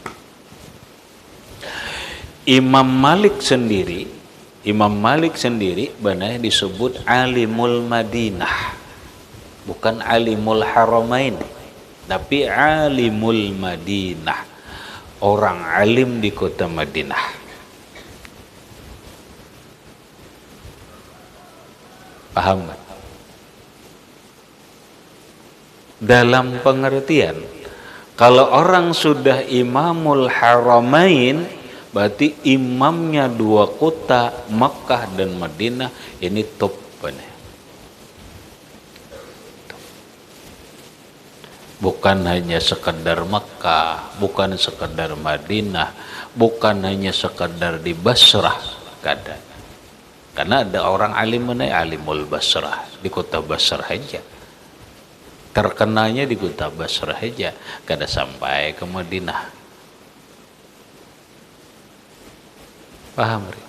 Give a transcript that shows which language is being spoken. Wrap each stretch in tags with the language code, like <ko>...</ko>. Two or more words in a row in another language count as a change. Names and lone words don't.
<id>Imam Malik sendiri benar disebut alimul Madinah, bukan alimul Haramain, tapi alimul Madinah, orang alim di kota Madinah. Paham kan? Dalam pengertian, kalau orang sudah imamul Haramain, berarti imamnya dua kota Makkah dan Madinah, ini top benar. Bukan hanya sekedar Makkah, bukan sekedar Madinah, bukan hanya sekedar di Basrah,</id> <bjn>kada. Karena ada orang alim mana, alimul Basrah, di kota Basrah aja. Terkenalnya di kota Basrah aja, kada sampai ke Madinah. Paham?</bjn>